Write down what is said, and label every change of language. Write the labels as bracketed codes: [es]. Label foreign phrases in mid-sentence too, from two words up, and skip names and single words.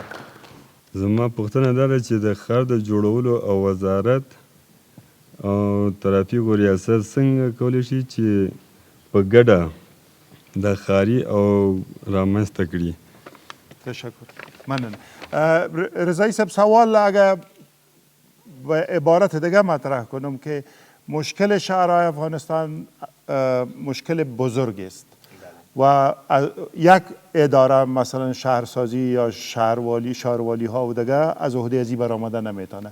[ps] زما پوښتنه دا ده چې د ښار د جوړولو او وزارت او ترافیکو ریاست څنګه کولی شي چې په ګډه د ښاري او رامنځته کړي؟ تشکر. مننه. [fa] رضایی صاحب سوال اگر به عبارت دیگه مطرح کنم که مشکل شهرهای افغانستان مشکل بزرگ است و یک اداره مثلا شهرسازی یا شهروالی ها و دیگه از عهده ازی برآمده نمیتونه.